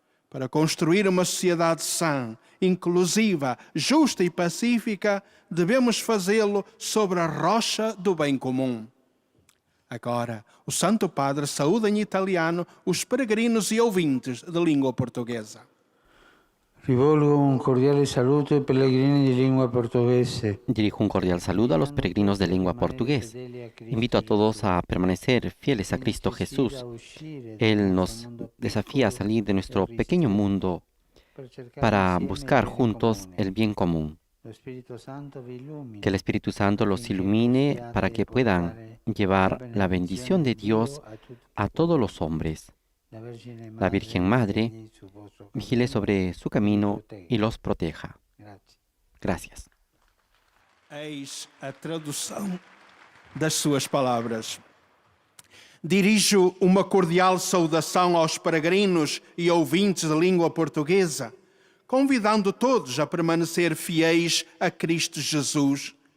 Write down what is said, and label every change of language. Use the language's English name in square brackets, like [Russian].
[Portuguese] Para construir uma sociedade sã, inclusiva, justa e pacífica, devemos fazê-lo sobre a rocha do bem comum. Agora, o Santo Padre saúda em italiano os peregrinos e ouvintes de língua portuguesa. [Italian] Rivolgo un cordiale saluto ai pellegrini di lingua portoghese. [Spanish] Dirijo un cordial saludo a los peregrinos de lengua portugués. Invito a todos a permanecer fieles a Cristo Jesús. Él nos desafía a salir de nuestro pequeño mundo para buscar juntos el bien común. Que el Espíritu Santo los ilumine para que puedan llevar la bendición de Dios a todos los hombres. La Virgen Madre vigile sobre su camino y los proteja. Gracias. [Portuguese] Eis a tradução das suas palavras. Dirijo uma cordial saudação aos peregrinos e ouvintes de língua portuguesa, convidando todos a permanecer fiéis a Cristo Jesus.